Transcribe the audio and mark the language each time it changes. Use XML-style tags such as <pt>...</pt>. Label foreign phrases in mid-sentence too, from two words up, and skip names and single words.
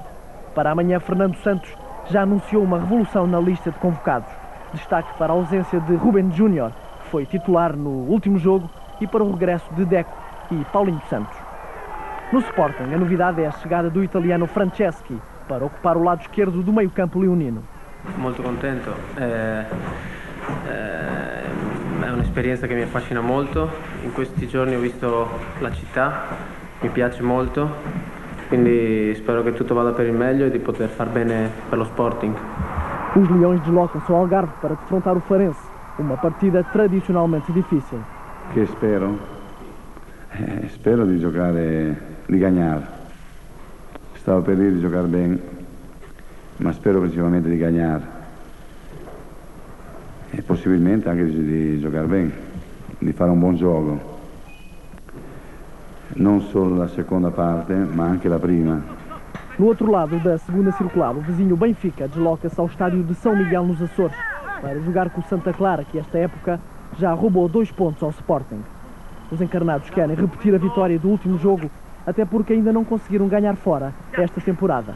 <pt>Para amanhã, Fernando Santos já anunciou uma revolução na lista de convocados. Destaque para a ausência de Ruben Júnior, que foi titular no último jogo, e para o regresso de Deco e Paulinho Santos. No Sporting, a novidade é a chegada do italiano Franceschi para ocupar o lado esquerdo do meio-campo leonino.</pt> <it>Molto contento, è un'esperienza che mi affascina molto. In questi giorni ho visto la città, mi piace molto, quindi spero che tutto vada per il meglio e di poter far bene per lo Sporting.</it> <pt>Os Leões deslocam-se ao Algarve para defrontar o Farense, uma partida tradicionalmente difícil.</pt> <it>Che spero? Spero di giocare, di ganhar. Stavo per dire di giocare bene, ma spero principalmente di ganhar e possibilmente anche di giocare bene, di fare un buon gioco, non solo la seconda parte ma anche la prima.</it> <pt>No outro lado da segunda circular, o vizinho Benfica desloca-se ao estádio de São Miguel nos Açores para jogar com o Santa Clara, que esta época já roubou 2 pontos ao Sporting. Os encarnados querem repetir a vitória do último jogo, até porque ainda não conseguiram ganhar fora esta temporada.</pt>